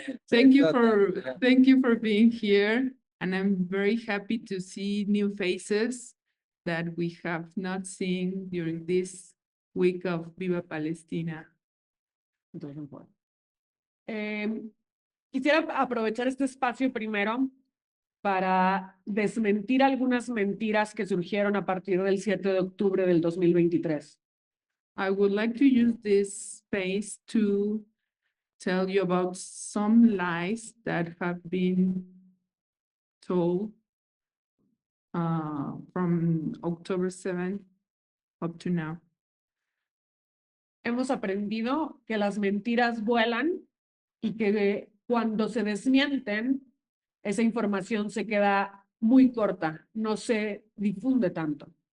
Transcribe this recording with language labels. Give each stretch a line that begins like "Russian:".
English: Thank you for being here, and I'm very happy to see new faces that we have not seen during this week of Viva Palestina.
Spanish: Entonces, bueno. Quisiera aprovechar este espacio primero para desmentir algunas mentiras que surgieron a partir del 7 de octubre del 2023.
English: I would like to use this space to tell you about some lies that have been told from October 7th up to now.
Spanish: Hemos aprendido que las mentiras vuelan y que cuando se desmienten, esa información se queda muy corta, no se difunde tanto.